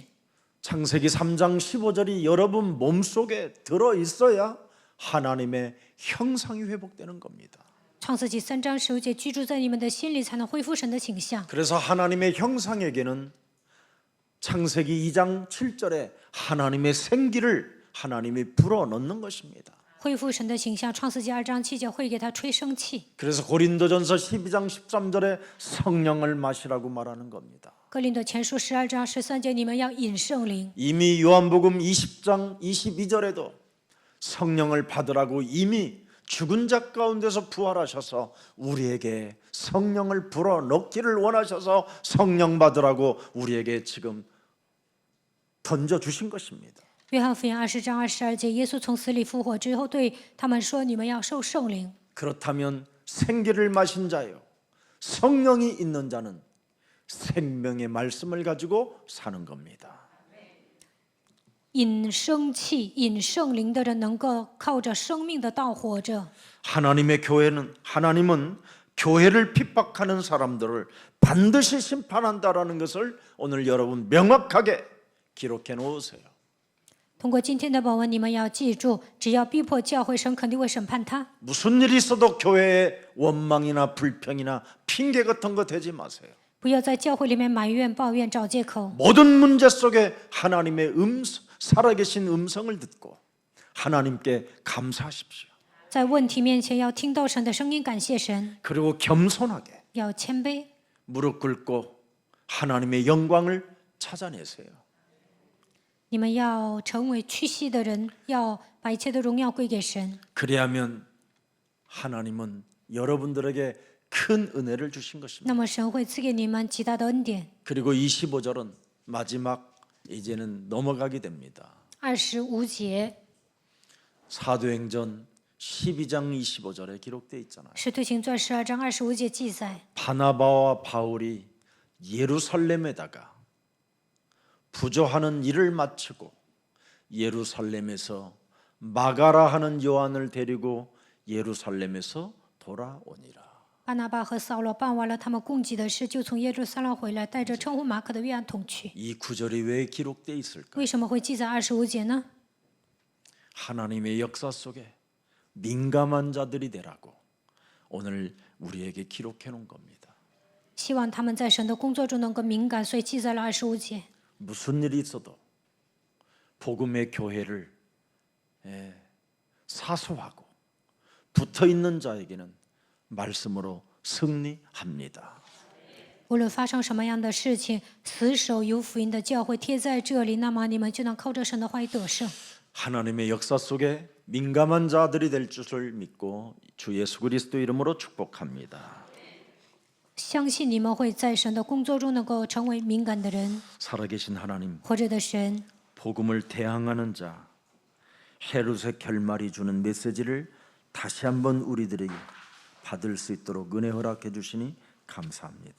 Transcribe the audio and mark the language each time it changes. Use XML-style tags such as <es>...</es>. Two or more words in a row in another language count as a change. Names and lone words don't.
<ko>창세기 3장 15절이 여러분 몸속에 들어 있어야 하나님의 형상이 회복되는 겁니다.</ko> <zh>创世纪3章15节居住在你们的心里，才能恢复神的形象。</zh> <ko>그래서 하나님의 형상에게는 창세기 2장 7절에 하나님의 생기를 하나님이 불어넣는 것입니다.</ko> <zh>恢复神的形象，创世纪2章7节会给他吹生气。</zh> <ko>그래서 고린도전서 12장 13절에 성령을 마시라고 말하는 겁니다.</ko> <zh>哥林多前书12章13节，你们要饮圣灵。</zh> <ko>이미 요한복음 20장 22절에도 성령을 받으라고 이미 죽은 자 가운데서 부활하셔서 우리에게 성령을 불어넣기를 원하셔서 성령 받으라고 우리에게 지금 던져주신 것입니다.</ko> <zh>约翰福音20章22节，耶稣从死里复活之后，对他们说：“你们要受圣灵。</zh> <ko>그렇다면 생기를 마신 자요 성령이 있는 자는 생명의 말씀을 가지고 사는 겁니다.</ko> <zh>饮生气、饮圣灵的人，能够靠着生命的道活着。</zh> <ko>하나님은 교회를 핍박하는 사람들을 반드시 심판한다라는 것을 오늘 여러분 명확하게 기록해 놓으세요.</ko> <zh>通过今天的本文，你们要记住，只要逼迫教会，神肯定会审判他。</zh> <ko>무슨 일이 있어도 교회에 원망이나 불평이나 핑계 같은 거 대지 마세요.</ko> <zh>不要在教会里面埋怨、抱怨、找借口。</zh> <ko>모든 문제 속에 하나님의 살아계신 음성을 듣고 하나님께 감사하십시오.</ko> <zh>在问题面前要听到神的声音，感谢神，</zh> <ko>그리고 겸손하게</ko> <zh>要谦卑，</zh> <ko>무릎 꿇고 하나님의 영광을 찾아내세요.</ko> <zh>你们要成为屈膝的人，要把一切的荣耀归给神。</zh> <ko>그래야면 하나님은 여러분들에게 큰 은혜를 주신 것입니다.</ko> <zh>那么神会赐给你们极大的恩典。</zh> <ko>그리고 25절은 마지막 이제는 넘어가게 됩니다.</ko> <zh>25节，</zh> <ko>사도행전 12장 25절에 기록되어 있잖아요.</ko> <zh>使徒行传12章25节记载，</zh> <ko>바나바와 바울이 예루살렘에다가 부조하는 일을 마치고 예루살렘에서 마가라 하는 요한을 데리고 예루살렘에서 돌아오니라.</ko> <zh>巴拿巴和扫罗办完了他们供给的事，就从耶路撒冷回来，带着称呼马可的约翰同去。</zh> <ko>이 구절이 왜 기록되어 있을까?</ko> <zh>为什么会记在25节呢？</zh> <ko>하나님의 역사 속에 민감한 자들이 되라고 오늘 우리에게 기록해 놓은 겁니다.</ko> <zh>希望他们在神的工作中能够敏感，所以记在了25节。</zh> <ko>무슨 일이 있어도 복음의 교회를 사소하고 붙어 있는 자에게는 말씀으로 승리합니다.</ko> <zh>无论发生什么样的事情，死守有福音的教会贴在这里，那么你们就能靠着神的话语得胜。</zh> <ko>하나님의 역사 속에 민감한 자들이 될 줄을 믿고 주 예수 그리스도 이름으로 축복합니다.</ko> <zh>相信你们会在神的工作中能够成为敏感的人，</zh> <ko>살아계신 하나님,</ko> <zh>活着的神，</zh> <ko>복음을 대항하는 자, 헤롯의 결말이 주는 메시지를 다시 한번 우리들에게 받을 수 있도록 은혜 허락해 주시니 감사합니다.</ko>